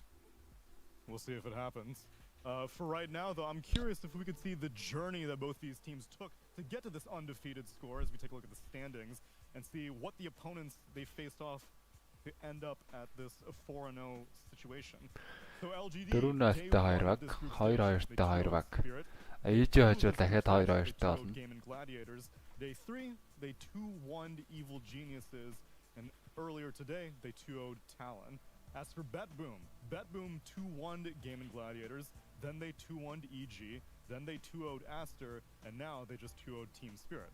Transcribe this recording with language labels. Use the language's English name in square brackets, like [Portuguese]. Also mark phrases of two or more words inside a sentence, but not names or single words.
[English] We'll see if it happens. For right now, though, I'm curious if we could see the journey that both these teams took to get to this undefeated score as we take a look at the standings and see what the opponents they faced off to end up at this 4-0 situation. So LGD, [Mongolian] Дөрөвнөөстэй 2 баг, 2-2-тэй 2 баг. Хийж хожвол дахиад 2-2-тэй болно. [English] Game and Gladiators. Day 3, they 2-1'd Evil Geniuses, and earlier today, they 2-0'd Talon. As for Bet-Boom 2-1'd Game and Gladiators, then they 2-1'd EG, then they 2-0'd Aster, and now they just 2-0'd Team Spirit.